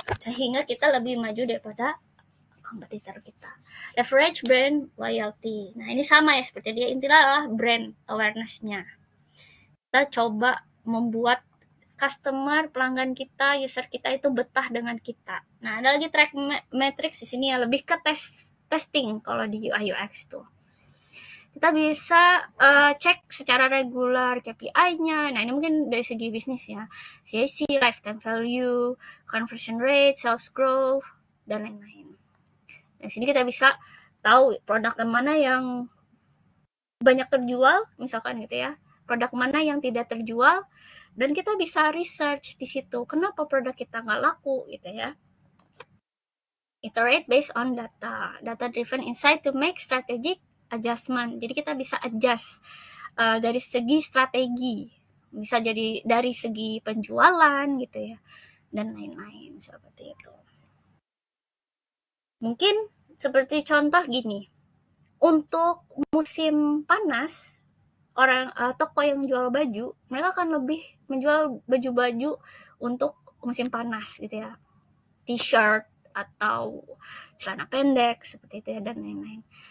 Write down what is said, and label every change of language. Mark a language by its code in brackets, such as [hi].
[id] Sehingga kita lebih maju daripada kompetitor kita. [en] Leverage brand loyalty. [id] Nah, ini sama ya seperti dia, intinya adalah brand awareness-nya. Kita coba membuat customer, pelanggan kita, user kita itu betah dengan kita. Nah, ada lagi track metrics di sini ya, lebih ke testing kalau di UI UX tuh. Kita bisa cek secara regular KPI-nya. Nah, ini mungkin dari segi bisnis ya. CAC, lifetime value, conversion rate, sales growth, dan lain-lain. Nah, sini kita bisa tahu produk mana yang banyak terjual, misalkan gitu ya. Produk mana yang tidak terjual, dan kita bisa research di situ. Kenapa produk kita nggak laku gitu ya. [en] Iterate based on data. Data-driven insight to make strategic adjustment. [id] Jadi kita bisa adjust dari segi strategi. Bisa jadi dari segi penjualan gitu ya. Dan lain-lain seperti itu. Mungkin seperti contoh gini, untuk musim panas, toko yang jual baju, mereka akan lebih menjual baju-baju untuk musim panas gitu ya, t-shirt atau celana pendek seperti itu ya, dan lain-lain.